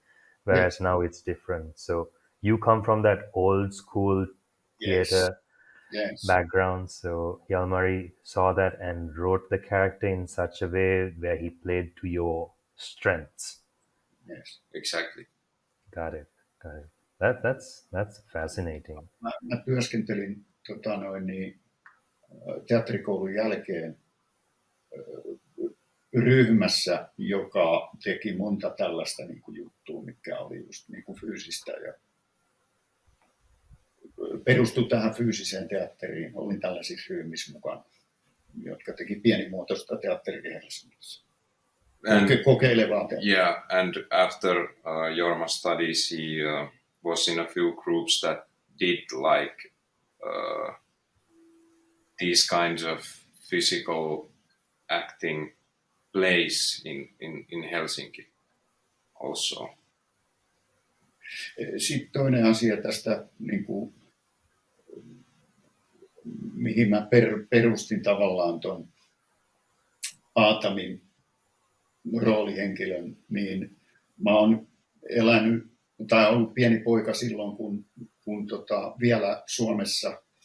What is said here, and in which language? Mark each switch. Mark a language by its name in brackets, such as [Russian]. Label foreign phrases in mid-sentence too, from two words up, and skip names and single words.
[English] Whereas now it's different. So you come from that old school theater background. So Jalmari saw that and wrote the character in such a way where he played to your strengths. Yes. Exactly. Got it. That's fascinating. [Finnish] Mä työskentelin teatterikoulun jälkeen ryhmässä, joka teki monta tällaista niin kuin juttua, mikä oli just niin kuin fyysistä ja perustui tähän fyysiseen teatteriin. Olin tällaisissa ryhmissä mukana, jotka teki pienimuotoista teatteria Helsingissä. Kokeilevaa teatteria. [English] Yeah, and after Jorma studies, he was in a few groups that did like these kinds of physical acting plays in Helsinki also. [Finnish] Sitten toinen asia tästä, niin kuin, mihin mä perustin tavallaan ton Aatamin roolihenkilön, niin mä oon elänyt tai ollut pieni poika silloin, kun vielä Suomessa